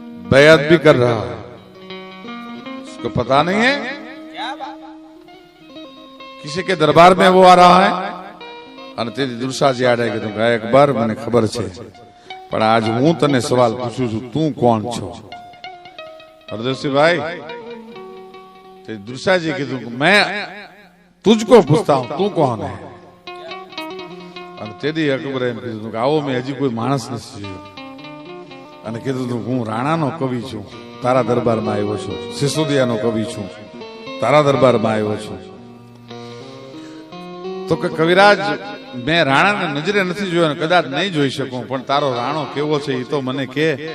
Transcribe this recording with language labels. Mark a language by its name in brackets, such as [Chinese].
[Hindi] बैत भी कर रहा है, उसको पता नहीं है किसी के दरबार में वो आ रहा है. [Gujarati] અને તેથી દુર્શાજી આડે કીધું કે અકબર મને ખબર છે, પણ આજ હું તને સવાલ પૂછું છું, તું કોણ છો? [Hindi] હરદેવસિંહભાઈ, દુર્શાજી [Gujarati] કીધું કે [Hindi] मैं तुझको पूछता हूं, तू कौन है? [Gujarati] અને તેથી અકબરે એમ કીધું કે આવો મેં હજી કોઈ માણસ નથી જોયો. અને કીધું હું રાણાનો કવિ છું, તારા દરબારમાં આવ્યો છું. સિસોદિયાનો કવિ છું, તારા દરબારમાં આવ્યો છું. તો કે કવિરાજ, મેં રાણાને નજરે નથી જોયો, કદાચ નહીં જોઈ શકું, પણ તારો રાણો કેવો છે એ તો મને કે.